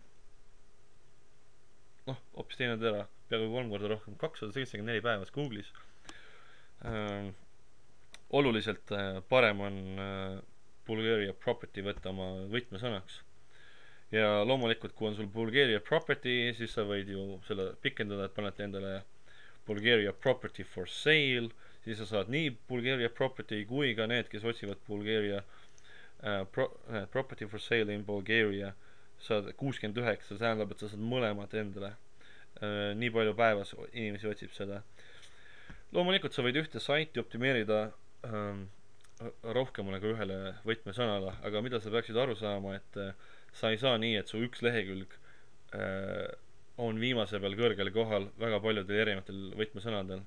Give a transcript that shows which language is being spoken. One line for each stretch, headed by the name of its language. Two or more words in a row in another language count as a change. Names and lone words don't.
Estonian: Noh, hoopis teinud ära, peaaegu 3 korda rohkem, 274 päevas Google'is. Oluliselt parem on
English: Bulgaria property
Estonian: võtta oma võtmesõnaks. Ja loomulikult, kui on sul
English: Bulgaria property,
Estonian: siis sa võid ju selle pikendada, et panete endale
English: Bulgaria property for sale,
Estonian: siis sa saad nii
English: Bulgaria property
Estonian: kui ka need, kes otsivad
English: Bulgaria property for sale in Bulgaria,
Estonian: saad 69, see tähendab, et sa saad mõlemad endale. Nii palju päevas inimesi otsib seda. Loomulikult sa võid ühte saiti optimeerida rohkemale kui ühele võtmesõnale, aga mida sa peaksid aru saama, et sa ei saa nii, et su üks lehekülg on viimase peal kõrgel kohal väga paljudel erinevatel võtmesõnadel.